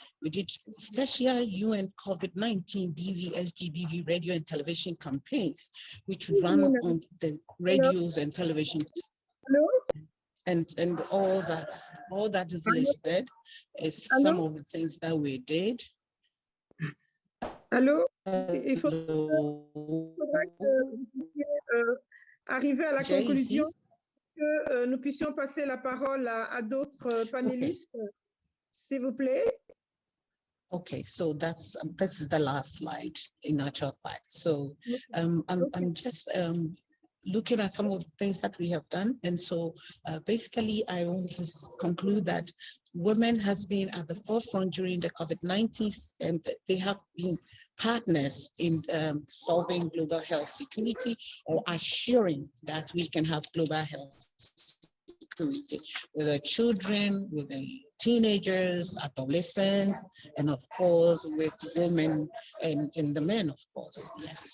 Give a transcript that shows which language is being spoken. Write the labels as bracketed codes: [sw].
[en] We did special UN COVID-19 DV, SGBV radio and television campaigns, which run on the radios and television. Hello? And all that is listed is some of the things that we did. [fr] Allô? Il faudrait que vous puissiez arriver à la conclusion, que nous puissions passer la parole à d'autres panélistes, s'il vous plaît. [en] Okay, so this is the last slide in actual fact. So I'm just looking at some of the things that we have done. And so basically, I want to conclude that women has been at the forefront during the COVID-19, and they have been partners in solving global health security or assuring that we can have global health security with the children, with the teenagers, adolescents, and of course with women and the men, of course. Yes.